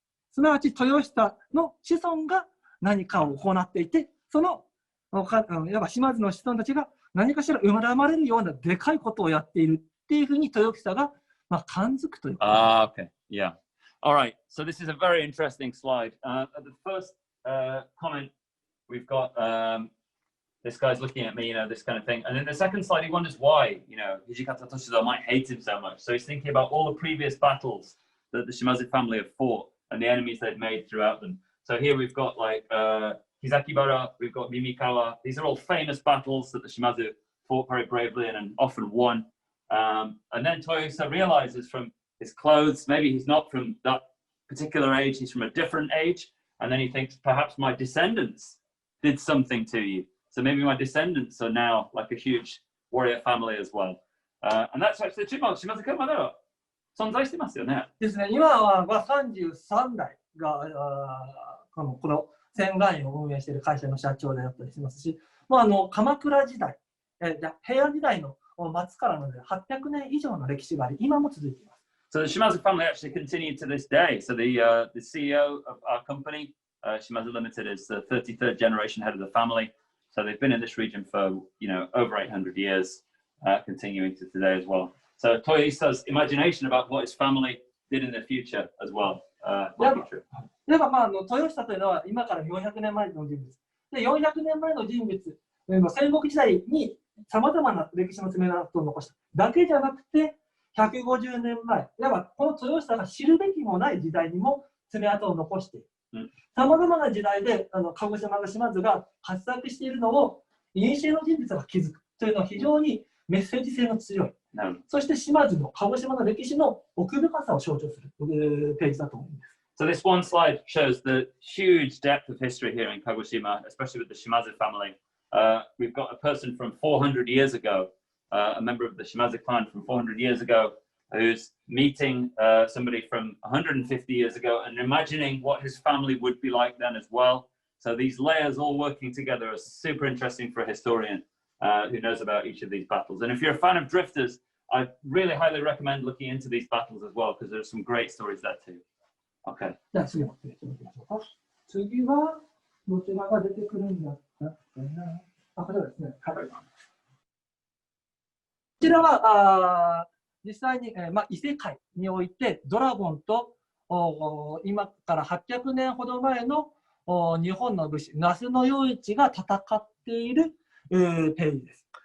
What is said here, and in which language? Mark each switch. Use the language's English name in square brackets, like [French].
[Japanese] すなわち豊久の子孫が何かを行っていて、そのいわば島津の子孫たちが何かしら恨まれるようなでかいことをやっているっていうふうに豊久が感づくという。 [English] Okay, yeah. All right. So this is a very interesting slide. At the first comment, we've got this guy's looking at me, this kind of thing. And then the second slide, he wonders why, Hijikata Toshida might hate him so much. So he's thinking about all the previous battles that the Shimazu family have fought and the enemies they've made throughout them. So here we've got Hizakibara, we've got Mimikawa. These are all famous battles that the Shimazu fought very bravely and often won. And then Toyohisa realizes from his clothes, maybe he's not from that particular age, he's from a different age. And then he thinks, perhaps my descendants did something to you. So maybe my descendants are now like a huge warrior family as well. And that's actually the Shimazu [Japanese] 家まだ存在してますよね。ですね。今は33代がこのSengan-enを運営している会社の社長であったりしますし、鎌倉時代、平安時代の末からので800年以上の歴史があり、今も続いています。 [English] So the Shimazu family actually continued to this day. So the CEO of our company, Shimazu Limited, is the 33rd generation head of the family. So they've been in this region for over 800 years, continuing to today as well. So Toyohisa's imagination about what his family did in the future as well might be true. [Japanese] では豊久というのは今から400年前の人物。で400年前の人物、戦国時代にさまざまな歴史の爪痕を残しただけじゃなくて、150年前、いわばこの豊久が知るべきもない時代にも爪痕を残している。さまざまな時代で鹿児島の島津が活躍しているのを古の人物が気づくというのは非常にメッセージ性の強い。そして島津の鹿児島の歴史の奥深さを象徴するページだと思います。 [English] So this one slide shows the huge depth of history here in Kagoshima, especially with the Shimazu family. We've got a person from 400 years ago, a member of the Shimazu clan from 400 years ago, who's meeting somebody from 150 years ago and imagining what his family would be like then as well. So these layers all working together are super interesting for a historian who knows about each of these battles. And if you're a fan of drifters, I really highly recommend looking into these battles as well, because there's some great stories there too. Okay. [Japanese] じゃあ次のページを見ましょうか。次はどちらが出てくるんだったかな。あ、こちらですね。はい。こちらは実際に、異世界においてドラゴンと今から800年ほど前の日本の武士、那須与一が戦っているページです。